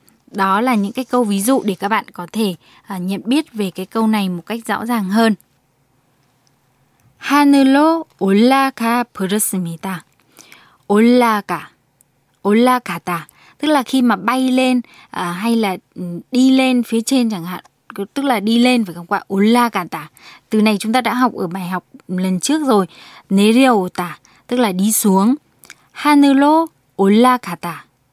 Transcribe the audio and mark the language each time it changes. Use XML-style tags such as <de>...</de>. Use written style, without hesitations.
<vi>Đó là những cái câu ví dụ để các bạn có thể nhận biết về cái câu này một cách rõ ràng hơn.</vi> <ko>하늘로 올라가 버렸습니다. 올라가. 올라가다.</ko> <vi>Tức là khi mà bay lên hay là đi lên phía trên chẳng hạn. Tức là đi lên, phải không ạ?</vi> <ko>올라가다.</ko> <vi>Từ này chúng ta đã học ở bài học lần trước rồi. 내려오다. Tức là đi xuống.</vi> <ko>하늘로 올라가다.</ko>